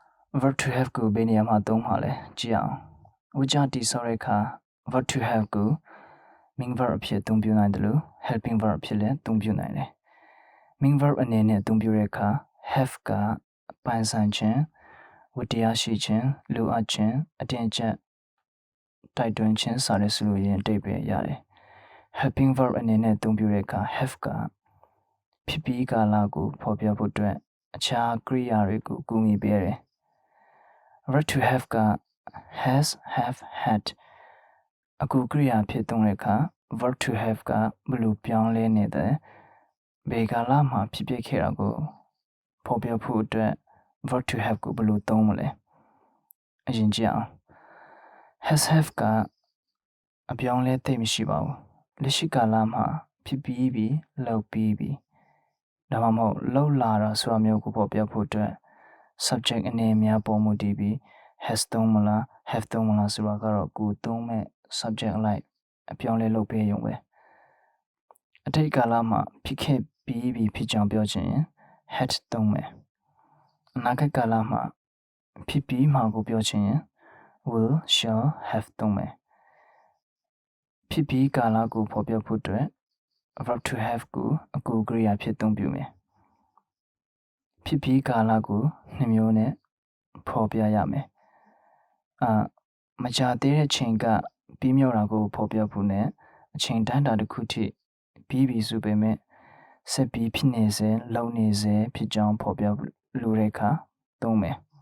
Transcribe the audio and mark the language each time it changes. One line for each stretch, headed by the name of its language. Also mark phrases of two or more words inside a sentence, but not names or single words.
English: verb to have
Burmese: ကိုဘယ်နေရာမှာသုံးမှာလဲကြည့်အောင်ဝကြတိဆောတဲ့အခါ
English: verb to have
Burmese: ကို
English: main verb
Burmese: အဖြစ်အသုံးပြုနိုင်တယ်လို့
English: helping verb
Burmese: အဖြစ်လည်းအသုံးပြုနိုင်တယ်
English: main verb
Burmese: အနေနဲ့အသုံးပြုတဲ့အခါ have ကပိုင်ဆိုင်ခြင်းဝတ္တရားရှိခြင်းလိုအပ်ခြင်းအတင်အကျပ်တိုက်တွန်းခြင်းစတဲ့ဆိုလိုရင်းအဓိပ္ပာယ်ရတယ်
English: helping verb
Burmese: အနေနဲ့အသုံးပြုတဲ့အခါ have ကဖြစ်ပြီးကာလကိုဖော်ပြဖို့အတွက်အခြားကရိယာတွေကိုကူညီပေးတယ်
English: verb to have
Burmese: က
English: has have had
Burmese: အခုကရိယာဖြစ်သုံးတဲ့အခါ
English: verb to have
Burmese: ကဘယ်လိုပြောင်းလဲနေတယ်ဘယ်ကာလမှာဖြစ်ပျက်ခဲ့တာကိုဖော်ပြဖို့အတွက်
English: verb to have
Burmese: ကိုဘယ်လိုသုံးမလဲအရင်ကြည့်အောင်
English: has have
Burmese: ကအပြောင်းလဲသိမရှိပါဘူးလက်ရှိကာလမှာဖြစ်ပြီးပြီလုပ်ပြီးပြီဒါမှမဟုတ်လှုပ်လာတာဆိုတာမျိုးကိုဖော်ပြဖို့အတွက် subject အနေများ ပေါ်မူတည်ပြီး has သုံးမလား have သုံးမလားဆိုတာကတော့ကိုသုံးမဲ့ subject အလိုက်အပြောင်းလဲလုပ်ပေးရုံပဲအတိတ်ကာလမှာဖြစ်ခဲ့ပြီးပြီ ဖြစ်ကြောင်းပြောချင်ရင် had သုံးမယ်အနာဂတ်ကာလမှာဖြစ်ပြီးမှကိုပြောချင်ရင်
English: will shall have
Burmese: သုံးမယ် ဖြစ်ပြီးကာလကိုဖော်ပြဖို့အတွက်
English: verb to have
Burmese: ကိုအကူကရိယာဖြစ်သုံးပြုမယ်ဖြစ်ပြီးကာလကိုနှစ်မျိုးနဲ့ဖော်ပြရမယ်မကြာသေးတဲ့ချိန်ကပြီးမြောက်တာကိုဖော်ပြဖို့နဲ့အချိန်တန်းတာတစ်ခုထိပြီးပြီဆိုပေမဲ့ဆက်ပြီးဖြစ်နေစေလုပ်နေစေဖြစ်ကြောင်းဖော်ပြလိုတဲ့အခါသုံးမယ်